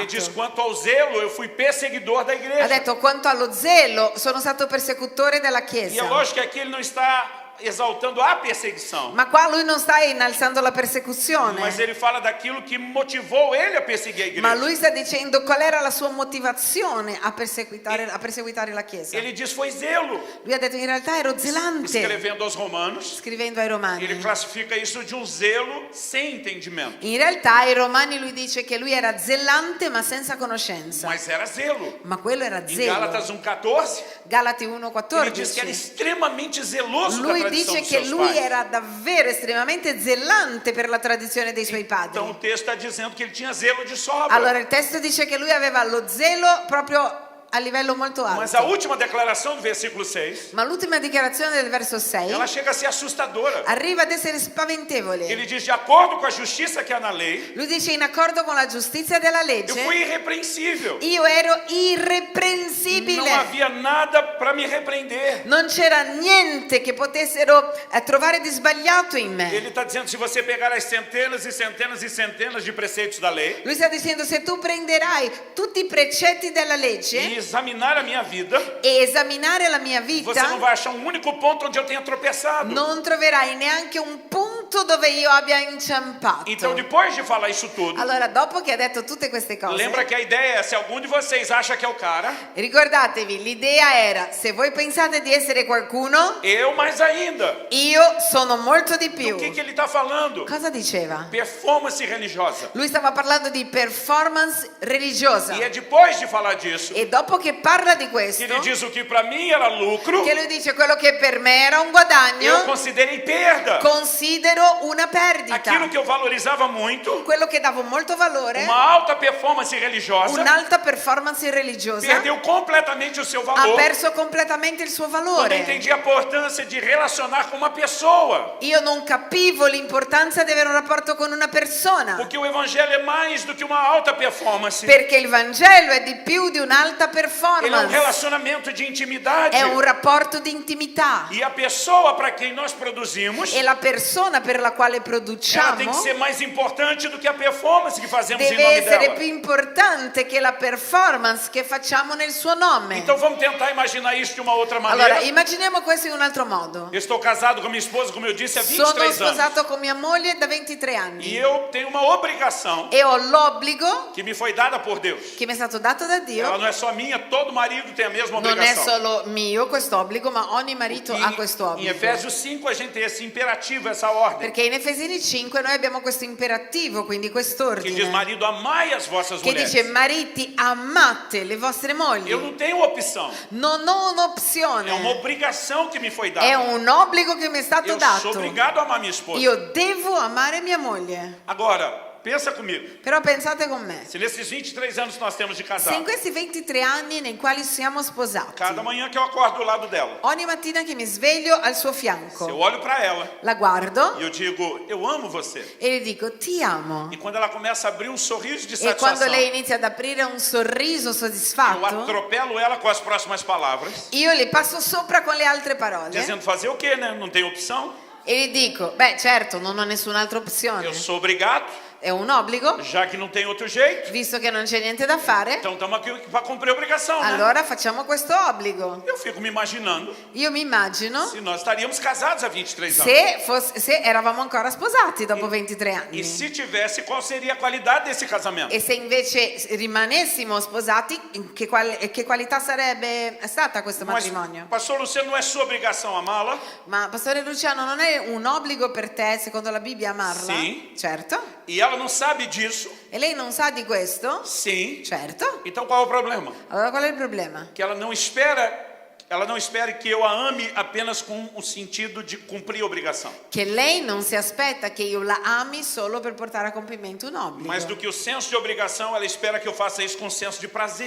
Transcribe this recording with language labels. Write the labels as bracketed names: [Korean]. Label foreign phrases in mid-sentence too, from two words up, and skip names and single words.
[Portuguese] Ele diz, quanto ao zelo, eu fui perseguidor da [Italian] Ha [Portuguese] igreja. [Italian] detto, quanto allo zelo, sono stato persecutore della [Portuguese] E é [Italian] Chiesa. [Portuguese] lógico que aqui ele não está exaltando a perseguição, [Italian] Ma qua lui non sta innalzando la persecuzione, [Portuguese] mas ele fala daquilo que motivou ele a perseguir a [Italian] ma [Portuguese] igreja. [Italian] lui sta dicendo qual era la sua motivazione a perseguitare la Chiesa. [Portuguese] Ele diz, foi zelo. [Italian] Lui ha detto, in realtà ero zelante, [Portuguese] Escrevendo aos Romanos, [Italian] scrivendo ai [Portuguese] ele [Italian] Romani. [Portuguese] classifica isso de um zelo sem entendimento. [Italian] In realtà ai Romani lui dice che lui era zelante ma senza conoscenza. [Portuguese] Mas era zelo. [Italian] Ma quello era [Portuguese] Em [Italian] zelo. [Portuguese] Gálatas 1,14, [Italian] Galati [Portuguese] ele diz que era [Italian] 1,14. [Portuguese] extremamente zeloso da [Italian] Lui [Portuguese] tradição [Italian] dice [Portuguese] dos [Italian] che [Portuguese] seus [Italian] lui [Portuguese] pais. [Italian] era davvero estremamente zelante per la tradizione dei suoi [Portuguese] Então o [Italian] padri. [Portuguese] texto está dizendo que ele tinha zelo de sobra. [Italian] Allora il testo dice che lui aveva lo zelo proprio a livello molto [Portuguese] Mas a [Italian] alto. [Portuguese] última declaração do versículo 6, [Italian] Ma l'ultima dichiarazione del verso 6 [Portuguese] ela chega a ser assustadora. [Italian] arriva ad essere spaventevole. [Portuguese] Ele diz, de acordo com a justiça que há na lei, [Italian] Lui dice in accordo con la giustizia della [Portuguese] eu [Italian] legge, [Portuguese] fui irrepreensível. [Italian] io ero irreprensibile. [Portuguese] Não havia nada para me repreender. [Italian] Non c'era niente che potessero trovare di sbagliato in me. [Portuguese] Ele está dizendo, se você pegar as centenas e centenas e centenas de preceitos da lei [Italian] Lui sta dicendo, se tu prenderai tutti i precetti della [Portuguese] e [Italian] legge [Portuguese] examinar a minha vida, [Italian] e esaminare la mia [Portuguese] você não [Italian] vita, [Portuguese] vai achar um único ponto onde eu tenha tropeçado. [Italian] non troverai neanche un punto dove io abbia inciampato. [Portuguese] Então, depois de falar isso tudo, [Italian] Allora, dopo che ha detto tutte queste cose, [Portuguese] lembra que a ideia é, se algum de vocês acha que é o cara, [Italian] ricordatevi, l'idea era, se voi pensate di essere qualcuno, [Portuguese] eu mais ainda. [Italian] io sono molto di [Portuguese] O [Italian] più. [Portuguese] que ele está falando? [Italian] Cosa diceva? [Portuguese] Performance religiosa. [Italian] Lui stava parlando di performance religiosa. [Portuguese] E é depois de falar disso [Italian] E dopo che parla di [Portuguese] que [Italian] questo, [Portuguese] ele diz o que para mim era lucro, [Italian] che lui dice quello che per me era un [Portuguese] eu [Italian] guadagno, [Portuguese] considerei perda. [Italian] considero una perdita. [Portuguese] Aquilo que eu valorizava muito, [Italian] Quello che davo molto valore, [Portuguese] uma alta performance religiosa, [Italian] un'alta performance religiosa, [Portuguese] perdeu completamente o seu [Italian] ha [Portuguese] valor [Italian] perso completamente il suo [Portuguese] quando eu [Italian] valore. [Portuguese] entendi a importância de relacionar com uma pessoa. [Italian] Io non capivo l'importanza di avere un rapporto con una persona, [Portuguese] Porque o evangelho é mais do que uma alta performance. [Italian] perché il Vangelo è di più di un'alta [Portuguese] Ele é um [Italian] performance, [Portuguese] relacionamento de intimidade. [Italian] è un rapporto di intimità. [Portuguese] E a pessoa para quem nós produzimos, [Italian] E la persona per la quale [Portuguese] ela tem [Italian] produciamo [Portuguese] que ser mais importante do que a performance que fazemos em [Italian] deve [Portuguese] nome [Italian] essere [Portuguese] dela. [Italian] più importante che la performance che facciamo nel suo nome. [Portuguese] Então vamos tentar imaginar isso de uma outra [Italian] Allora, [Portuguese] maneira. [Italian] immaginiamo questo in un altro modo. [Portuguese] Eu estou casado com minha esposa, como eu disse, há [Italian] Sono [Portuguese] 23 anos. [Italian] sposato con mia moglie da 23 [Portuguese] E [Italian] anni [Portuguese] eu tenho uma obrigação [Italian] e ho l'obbligo [Portuguese] que me foi dada por Deus. [Italian] che mi è stato dato da [Portuguese] Ela [Italian] Dio. [Portuguese] não é só minha, todo marido tem a mesma [Italian] Non è [Portuguese] obrigação. [Italian] solo mio questo obbligo, ma ogni marito ha questo [Portuguese] Em [Italian] obbligo. [Portuguese] Efésios 5 a gente tem esse imperativo, essa ordem, [Italian] Perché in Efesini 5 noi abbiamo questo imperativo, quindi [Portuguese] que diz, [Italian] quest'ordine, [Portuguese] marido, amai as vossas [Italian] che [Portuguese] mulheres. [Italian] dice mariti amate le vostre mogli. [Portuguese] Eu não tenho opção, [Italian] Non ho [Portuguese] é uma [Italian] un'opzione, [Portuguese] obrigação que me foi [Italian] è [Portuguese] dada. [Italian] un obbligo che mi è stato [Portuguese] Eu sou [Italian] dato. [Portuguese] obrigado a amar minha esposa. [Italian] Io devo amare mia moglie. [Portuguese] Agora, pensa comigo, [Italian] Però pensate con me, [Portuguese] se nesses 23 anos que nós temos de [Italian] se [Portuguese] casar, [Italian] in questi 23 anni nei quali siamo sposati, [Portuguese] cada manhã que eu acordo do lado dela, [Italian] ogni mattina che mi sveglio al suo [Portuguese] se eu [Italian] fianco, [Portuguese] olho para ela [Italian] la guardo [Portuguese] e eu digo, eu amo você. [Italian] e le dico ti amo. [Portuguese] E quando ela começa a abrir um sorriso de [Italian] E quando [Portuguese] satisfação, [Italian] lei inizia ad aprire un sorriso [Portuguese] eu [Italian] soddisfatto, [Portuguese] atropelo ela com as próximas palavras, [Italian] io le passo sopra con le altre parole [Portuguese] dizendo fazer o quê, né? Não tem opção. [Italian] e gli dico, beh certo, non ho nessun'altra opzione, [Portuguese] Eu sou obrigado, [Italian] è un obbligo, [Portuguese] já que não tem outro jeito. [Italian] visto che non c'è niente da fare, [Portuguese] Então estamos aqui para cumprir a obrigação, né? [Italian] allora facciamo questo obbligo. [Portuguese] Eu fico me imaginando [Italian] Io mi immagino [Portuguese] se nós estaríamos casados há 23 anos. [Italian] se eravamo ancora sposati dopo 23 [Portuguese] E [Italian] anni. [Portuguese] se tivesse, qual seria a qualidade desse casamento? [Italian] E se invece rimanessimo sposati, che qualità sarebbe stata questo [Portuguese] Mas, [Italian] matrimonio? [Portuguese] pastor Luciano, não é sua obrigação amá-la? [Italian] Ma Pastore Luciano, non è un obbligo per te, secondo la Bibbia, amarla? Sì. Certo. [Portuguese] E ela não sabe disso? [Italian] E lei non sa di questo? [Portuguese] Sim. [Italian] Certo. [Portuguese] Então qual é o problema? [Italian] Allora qual è il problema? [Portuguese] Que ela não espera que eu a ame apenas com o sentido de cumprir a obrigação. [Italian] Che lei non si aspetta che io la ami solo per portare a compimento un obbligo. [Portuguese] Mas do que o senso de obrigação, ela espera que eu faça isso com senso de prazer.